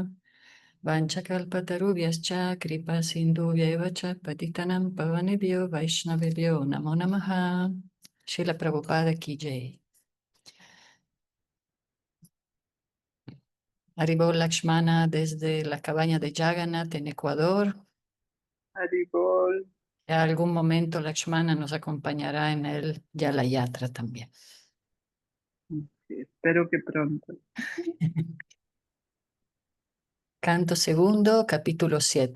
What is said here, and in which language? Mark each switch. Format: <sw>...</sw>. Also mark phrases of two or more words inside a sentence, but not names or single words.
<sa>Vanchakalpatarubhyascha kripa sindhuvya cha patitanam pavanebhyo vaishnavebhyo namo namaha.</sa> <hi>Srila Prabhupada ki jai.</hi> <es>Arribó Lakshmana desde la cabaña de Jagannath en Ecuador. Haribol. En algún momento Lakshmana nos acompañará en el Yala Yatra también. Sí, espero que pronto. Canto segundo, capítulo 7.</es>